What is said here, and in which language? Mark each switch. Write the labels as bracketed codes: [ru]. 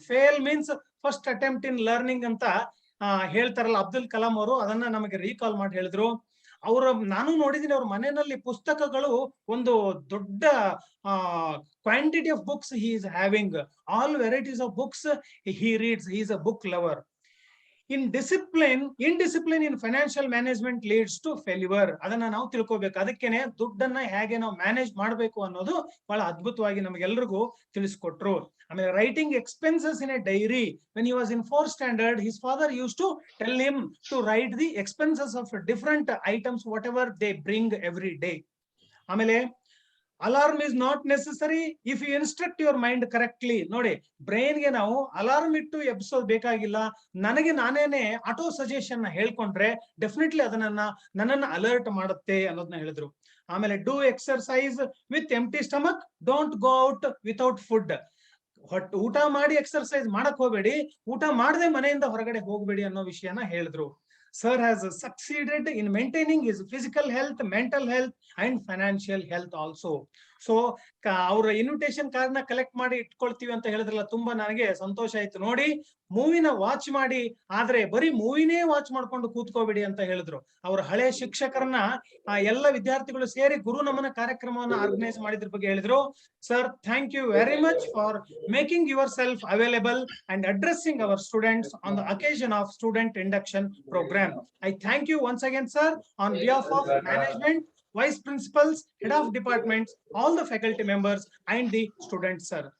[en] fail means first attempt in learning [kn] ಅಂತ ಹೇಳ್ತಾರಲ್ಲ ಅಬ್ದುಲ್ ಕಲಾಂ ಅವರು, ಅದನ್ನ ನಮಗೆ ರೀಕಾಲ್ ಮಾಡಿ ಹೇಳಿದ್ರು. ನಾನು ನೋಡಿದೀನಿ ಅವ್ರ ಮನೆಯಲ್ಲಿ ಪುಸ್ತಕಗಳು ಒಂದು ದೊಡ್ಡ [en] Quantity of books he is having, all varieties of books he reads. He is a book lover. indiscipline in financial management leads to failure. [kn] ಅದನ್ನ ನಾವು ತಿಳ್ಕೋಬೇಕು. ಅದಕ್ಕೇನೆ ದುಡ್ಡನ್ನ ಹೇಗೆ ನಾವು ಮ್ಯಾನೇಜ್ ಮಾಡಬೇಕು ಅನ್ನೋದು ಬಹಳ ಅದ್ಭುತವಾಗಿ ನಮಗೆಲ್ಲರಿಗೂ ತಿಳಿಸ್ಕೊಟ್ರು. [en] ಆಮೇಲೆ writing expenses in a diary. When he was in 4th standard, his father used to tell him to write the expenses of different items, whatever they bring every day. ಆಮೇಲೆ alarm is not necessary if you instruct your mind correctly. [kn] ನೋಡಿ, ಬ್ರೈನ್ಗೆ ನಾವು alarm ಇಟ್ಟು ಎಬ್ಸೋದ್ ಬೇಕಾಗಿಲ್ಲ. ನನಗೆ ನಾನೇನೆ auto suggestion ಹೇಳ್ಕೊಂಡ್ರೆ definitely ನನ್ನನ್ನ alert ಮಾಡುತ್ತೆ ಅನ್ನೋದನ್ನ ಹೇಳಿದ್ರು. [en] ಆಮೇಲೆ do exercise with empty stomach, don't go out without food. [kn] ಊಟ ಮಾಡಿ ಎಕ್ಸರ್ಸೈಸ್ ಮಾಡಕ್ ಹೋಗ್ಬೇಡಿ, ಊಟ ಮಾಡದೆ ಮನೆಯಿಂದ ಹೊರಗಡೆ ಹೋಗ್ಬೇಡಿ ಅನ್ನೋ ವಿಷಯನ ಹೇಳಿದ್ರು. [en] Sir has succeeded in maintaining his physical health, mental health and financial health also. [kn] So ಅವರ ಇನ್ವಿಟೇಷನ್ ಕಾರ್ಡ್ ನ ಕಲೆಕ್ಟ್ ಮಾಡಿ ಇಟ್ಕೊಳ್ತೀವಿ ಅಂತ ಹೇಳಿದ್ರಲ್ಲ, ತುಂಬಾ ನನಗೆ ಸಂತೋಷ ಆಯ್ತು. ನೋಡಿ, ಮೂವಿನ ವಾಚ್ ಮಾಡಿ, ಆದ್ರೆ ಬರೀ ಮೂವಿನೇ ವಾಚ್ ಮಾಡ್ಕೊಂಡು ಕೂತ್ಕೋಬೇಡಿ ಅಂತ ಹೇಳಿದ್ರು. ಅವ್ರ ಹಳೆ ಶಿಕ್ಷಕರನ್ನ ಎಲ್ಲ ವಿದ್ಯಾರ್ಥಿಗಳು ಸೇರಿ ಗುರು ನಮನ ಕಾರ್ಯಕ್ರಮವನ್ನ ಆರ್ಗನೈಸ್ ಮಾಡಿದ್ರ ಬಗ್ಗೆ ಹೇಳಿದ್ರು. [en] Sir, thank you very much for making yourself available and addressing our students on the occasion of student induction program. I thank you once again, sir, on behalf of management, vice principals, head of departments, all the faculty members and the students, sir.